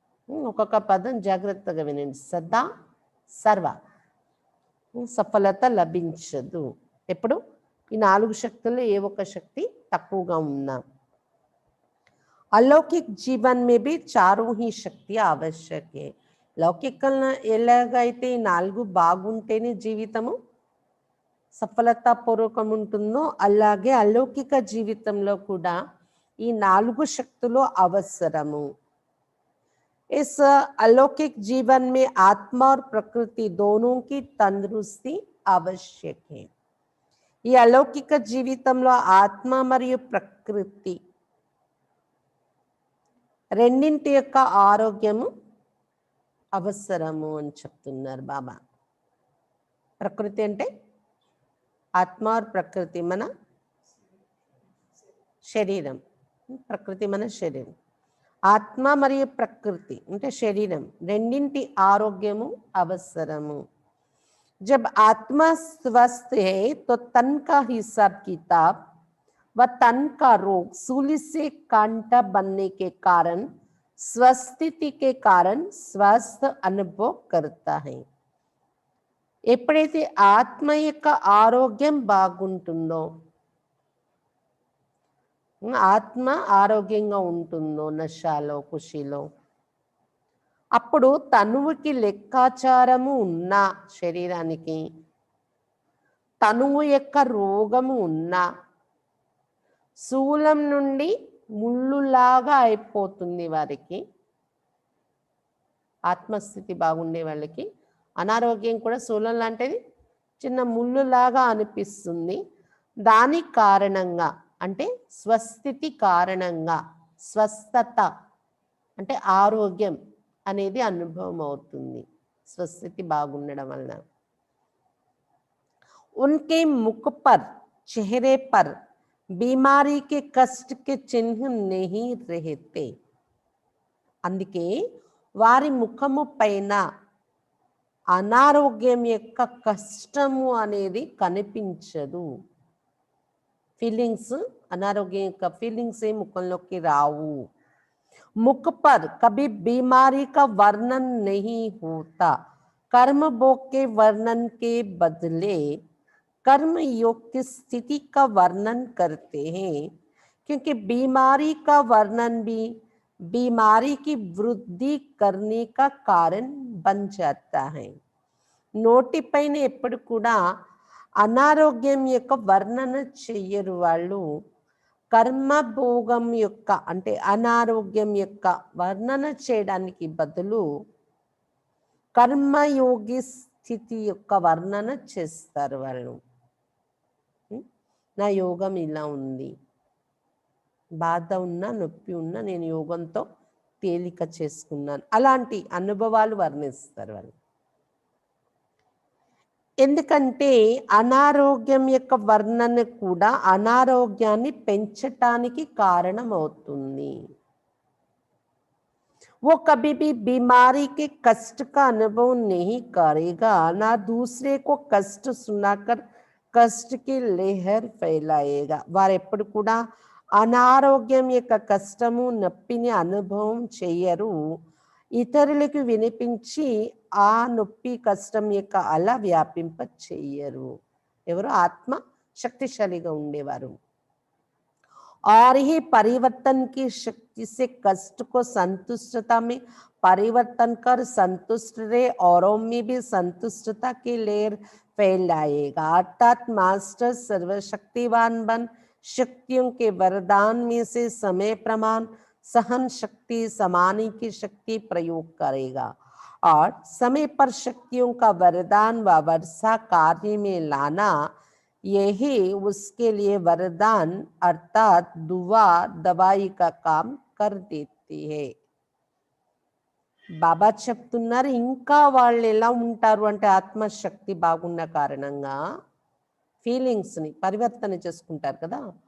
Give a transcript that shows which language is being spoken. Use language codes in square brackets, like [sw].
[te] ఒక్కొక్క పదం జాగ్రత్తగా వినండి. సదా, సర్వ సఫలత లభించదు. ఎప్పుడు ఈ నాలుగు శక్తుల్లో ఏ ఒక్క శక్తి తక్కువగా ఉన్నా. [hi] अलौकिक जीवन में भी चारों ही शक्तियां आवश्यक है. [te] లౌకికంలో ఎలాగైతే ఈ నాలుగు బాగుంటేనే జీవితము సఫలతాపూర్వకం ఉంటుందో అలాగే అలౌకిక జీవితంలో కూడా ఈ నాలుగు శక్తులు అవసరము. [hi] इस अलौकिक जीवन में आत्मा और प्रकृति दोनों की तंदुरुस्ती आवश्यक है. [te] ఈ అలౌకిక జీవితంలో ఆత్మ మరియు ప్రకృతి రెండింటి యొక్క ఆరోగ్యము అవసరము అని చెప్తున్నారు బాబా. ప్రకృతి అంటే ఆత్మ [hi] और [te] ప్రకృతి మన శరీరం. ప్రకృతి మన శరీరం. ఆత్మ మరియు ప్రకృతి అంటే శరీరం రెండింటి ఆరోగ్యము అవసరము. [hi] जब आत्मा स्वस्थ है तो तन का हिसाब किताब व तन का रोग सूली से कांटा बनने के कारण स्वस्थिति के कारण स्वस्थ अनुभव करता है. [te] ఎప్పుడైతే ఆత్మ యొక్క ఆరోగ్యం బాగుంటుందో, ఆత్మ ఆరోగ్యంగా ఉంటుందో నశాలో ఖుషిలో, అప్పుడు తనువుకి లెక్కాచారము ఉన్న శరీరానికి, తనువు యొక్క రోగము ఉన్న శూలం నుండి ముళ్ళులాగా అయిపోతుంది వారికి. ఆత్మస్థితి బాగుండే వాళ్ళకి అనారోగ్యం కూడా శూలం లాంటిది చిన్న ముళ్ళులాగా అనిపిస్తుంది. దాని కారణంగా అంటే స్వస్థితి కారణంగా, స్వస్థత అంటే ఆరోగ్యం అనేది అనుభవం అవుతుంది స్వస్థితి బాగుండడం వలన. [hi] उनके मुख पर, चेहरे पर बीमारी के कष्ट के चिन्ह नहीं रहते. [te] అందుకే వారి ముఖము పైన అనారోగ్యం యొక్క కష్టము అనేది కనిపించదు. ఫీలింగ్స్, అనారోగ్యం యొక్క ఫీలింగ్స్ ఏ ముఖంలోకి రావు. [hi] मुख पर कभी बीमारी का वर्णन नहीं होता. कर्म भोग के वर्णन के बदले कर्म योग की स्थिति का वर्णन करते हैं, क्योंकि बीमारी का वर्णन भी बीमारी की वृद्धि करने का कारण बन जाता है. [te] నోటి పైన ఎప్పుడు కూడా అనారోగ్యం యొక్క వర్ణన చెయ్యరు వాళ్ళు. కర్మభోగం యొక్క అంటే అనారోగ్యం యొక్క వర్ణన చేయడానికి బదులు కర్మయోగి స్థితి యొక్క వర్ణన చేస్తారు వాళ్ళు. నా యోగం ఇలా ఉంది, బాధ ఉన్నా నొప్పి ఉన్నా నేను యోగంతో తేలిక చేసుకున్నాను, అలాంటి అనుభవాలు వర్ణిస్తారు వాళ్ళు. ఎందుకంటే అనారోగ్యం యొక్క వర్ణన కూడా అనారోగ్యాన్ని పెంచటానికి కారణం అవుతుంది. [hi] वो कभी भी बीमारी के कष्ट का अनुभव नहीं करेगा, ना दूसरे को कष्ट सुनाकर कष्ट की लहर फैलाएगा. [te] వారెప్పుడు కూడా అనారోగ్యం యొక్క కష్టము నొప్పిని అనుభవం చేయరు. ఇతరులకు వినిపించి ఆ నొప్పి కష్టం యొక్క అలా వ్యాపింప చెయ్యరు. ఎవరు? ఆత్మ శక్తిశాలిగా ఉండేవారు. [hi] और ही परिवर्तन की शक्ति से कष्ट को संतुष्टता में परिवर्तन कर संतुष्ट रहे, औरों में भी संतुष्टता की लहर फैलाएगा। अर्थात मास्टर सर्वशक्तिवान बन शक्तियों के वरदान में से समय प्रमाण सहन शक्ति समानी की शक्ति प्रयोग करेगा और समय पर शक्तियों का वरदान व वर्षा कार्य में लाना यही उसके लिए वरदान अर्थात दुआ दवाई का काम कर देती है. [te] బాబా చెప్తున్నారు, ఇంకా వాళ్ళు ఎలా ఉంటారు అంటే ఆత్మశక్తి బాగున్న కారణంగా ఫీలింగ్స్ని పరివర్తన చేసుకుంటారు కదా.